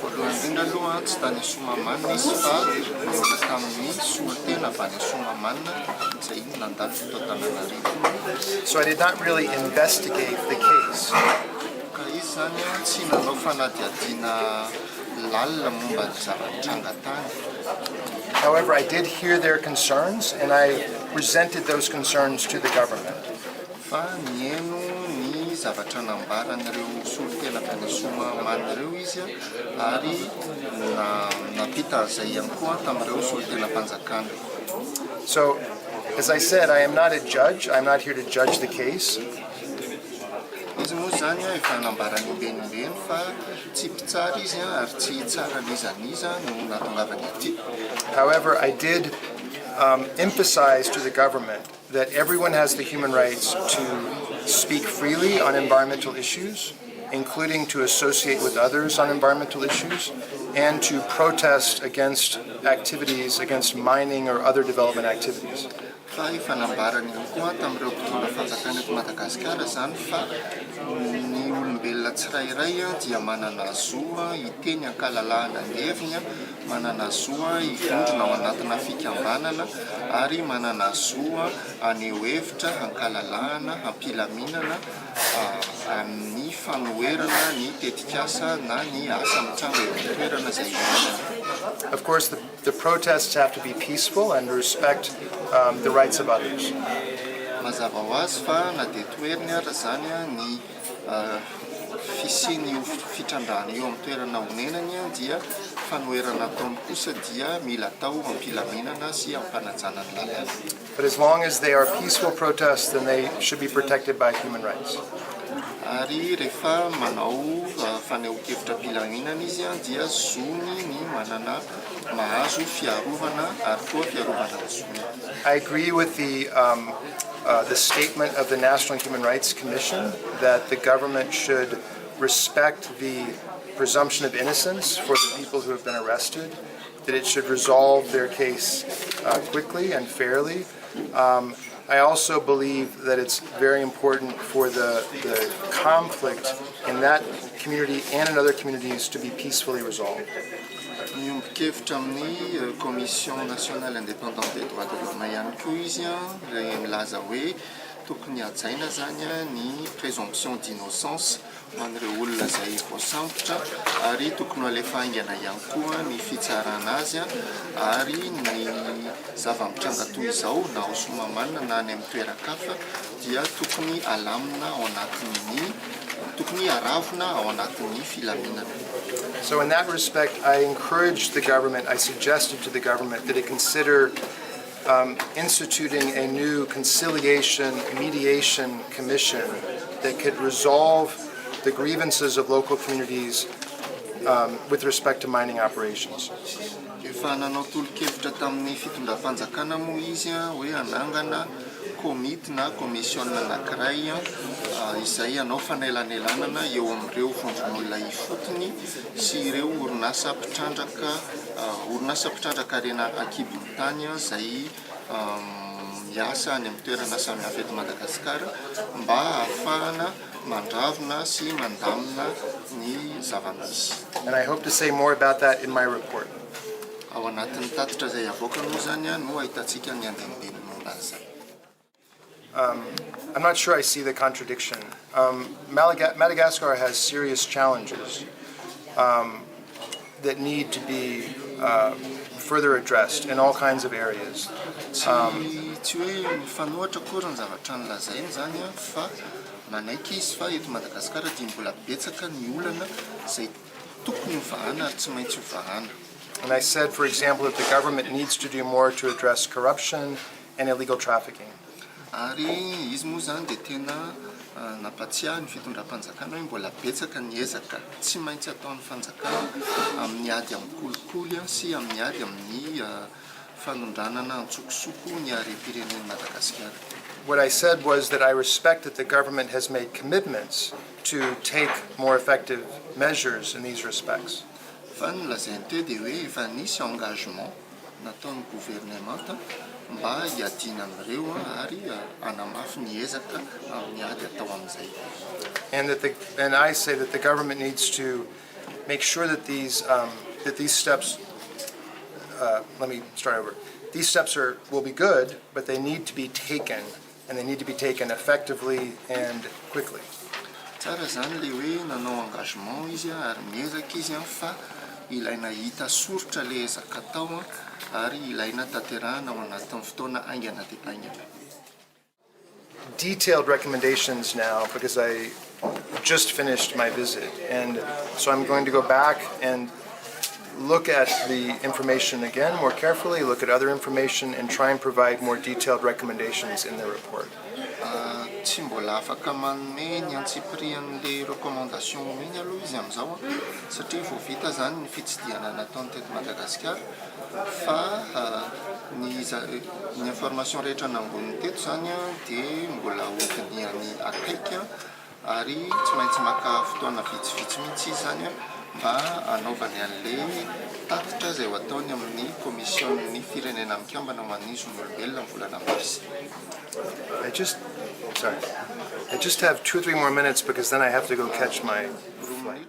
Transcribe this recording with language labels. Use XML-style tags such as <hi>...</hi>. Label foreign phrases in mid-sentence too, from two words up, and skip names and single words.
<en>So I did not really investigate the case. However, I did hear their concerns, and I presented those concerns to the government.</en> <mg>zavatra nambaran'ireo solotena tany Somaman'ireo izy ary nampita an'izay ihany koa tamin'ireo solotenam-panjakana.</mg> <en>So, as I said, I am not a judge. I'm not here to judge the case.</en> <mg>Izy moa zany efa nambarany imbenimbeny fa tsy mpitsara izy ary tsy tsara nizaniza no natongavany aty.</mg> <en>However, I did emphasize to the government that everyone has the human rights to speak freely on environmental issues, including to associate with others on environmental issues, and to protest against activities, against mining or other development activities.</en> <mg>Fa efa nambarany ihany koa tamin'ireo mpitondra fanjakana eto Madagasikara zany fa ny olombelona tsirairay dia manana zoa hiteny ankalalahana ny heviny, manana zoa hivondrona ao anatina fikambanana ary manana zoa aneho hevitra hankalalahana, hampilaminana amin'ny fanoherana ny tetikasa na ny asa mitranga eo amin'ny toerana izay hihinana.</mg> <en>Of course, the protests have to be peaceful and respect the rights of others.</en> <mg>Mazava ho azy fa na dia toeriny ara zany ny fisiany fitrandrahana eo amin'ny toerana honenany dia fanoherana ataony kosa dia mila atao ampilaminana sy ampanajana ny lalàna.</mg> <en>But as long as they are peaceful protests, then they should be protected by human rights.</en> <mg>Ary rehefa manao faneho-kevitra ampilaminana izy dia zony ny manana mahazo fiarovana ary koa fiarovana zony.</mg> <en>I agree with the statement of the National Human Rights Commission that the government should respect the presumption of innocence for the people who have been arrested, that it should resolve their case quickly and fairly. I also believe that it's very important for the conflict in that community and in other communities to be peacefully resolved.</en> <mg>Miombon-kevitra amin'ny</mg> <fr>Commission nationale indépendante des droits de l'homme</fr> <mg>ihany koa izy ilay milaza hoe tokony hajaina zany ny</mg> <fr>présomption d'innocence</fr> <mg>ho an'ireo olona izay voasambotra ary tokony alefa haingana ihany koa ny fitsarana azy ary ny zava-mitranga toy izao na ao Somamanina na any amin'ny toeran-kafa dia tokony alamina ao anatin'ny tokony aravina ao anatin'ny filaminana.</mg> <en>So in that respect, I encouraged the government, I suggested to the government that it consider instituting a new conciliation, mediation commission that could resolve the grievances of local communities with respect to mining operations.</en> <mg>Efa nanao tolo-kevitra tamin'ny fitondram-panjakana moa izy hoe anangana komity na komision anankiray izay hanao fanelanelanana eo amin'ireo vondron'olona ifotony sy ireo orinasa mpitrandraka rena akibon'ny tany izay miasa any amin'ny toerana samihafa eto Madagasikara mba ahafahana mandravona sy mandamina ny zava-misy.</mg> <en>And I hope to say more about that in my report.</en> <mg>Ao anatin'ny tatitra izay avoakany moa zany no ahitantsika ny andinindiny momba an'izay.</mg> <en>I'm not sure I see the contradiction. Madagascar has serious challenges that need to be further addressed in all kinds of areas.</en> <mg>Tsy hoe mifanohatra koa ny zavatra nolazainy zany fa manaiky izy fa eto Madagasikara dia mbola betsaka ny olana izay tokony hovahana ary tsy maintsy hovahana.</mg> <en>And I said, for example, that the government needs to do more to address corruption and illegal trafficking.</en> <mg>Ary izy moa zany dia tena nampatsiahy ny fitondram-panjakana hoe mbola betsaka ny ezaka tsy maintsy ataon'ny fanjakana amin'ny ady amin'ny kolikoly sy amin'ny ady amin'ny fanondranana antsokosoko ny harem-pirenen'i Madagasikara.</mg> <en>What I said was that I respect that the government has made commitments to take more effective measures in these respects.</en> <mg>Fa nolazainy teo dia hoe efa nisy engagement nataon'ny gouvernemanta mba hiadiana amin'ireo ary hanamafy ny ezaka amin'ny ady atao amin'izay.</mg> <en>And I say that the government needs to make sure that these steps. Let me start over. These steps will be good, but they need to be taken, and they need to be taken effectively and quickly.</en> <mg>Tsara zany le hoe nanao engagement izy ary miezaka izy fa ilaina hita soritra le ezaka atao ary ilaina tanterahana ao anatin'ny fotoana aingana dia aingana.</mg> <en>Detailed recommendations now, because I just finished my visit, and so I'm going to go back and look at the information again more carefully, look at other information, and try and provide more detailed recommendations in the report.</en> <mg>Tsy mbola afaka manome ny antsipirian'le recommandation mihiny aloha izy amin'izao satria vao vita zany ny fitsidihana nataony teto Madagasikara fa ny information rehetra namboniny teto zany dia mbola hotiniany akaiky ary tsy maintsy maka fotoana vitsivitsy mihitsy izy zany mba anaovany an'le tatitra izay ho ataony amin'ny komision'ny firenena mikambana ho an'ny zon'olombelona volana mars.</mg> <en>I just have 2 or 3 more minutes because then I have to go catch my flight.</en>